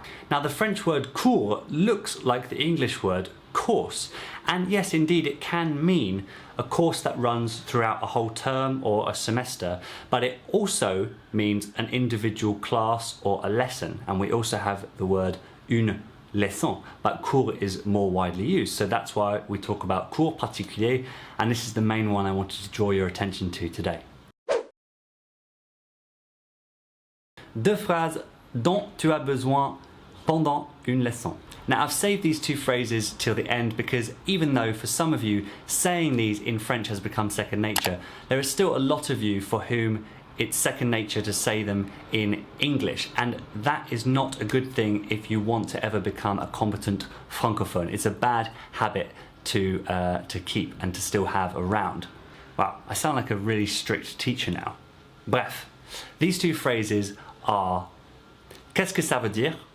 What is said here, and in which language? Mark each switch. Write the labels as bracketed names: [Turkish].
[English] Now, the French word cours looks like the English word course, and yes, indeed, it can mean a course that runs throughout a whole term or a semester, but it also means an individual class or a lesson, and we also have the word une leçon, but cours is more widely used, so that's why we talk about cours particulier, and this is the main one I wanted to draw your attention to today. [French] Deux phrases dont tu as besoin pendant une leçon. [English] Now, I've saved these two phrases till the end because even though for some of you saying these in French has become second nature, there is still a lot of you for whom it's second nature to say them in English, and that is not a good thing if you want to ever become a competent francophone. It's a bad habit to keep and to still have around. Wow, I sound like a really strict teacher now. [French] Bref, [English] these two phrases are [French] qu'est-ce que ça veut dire?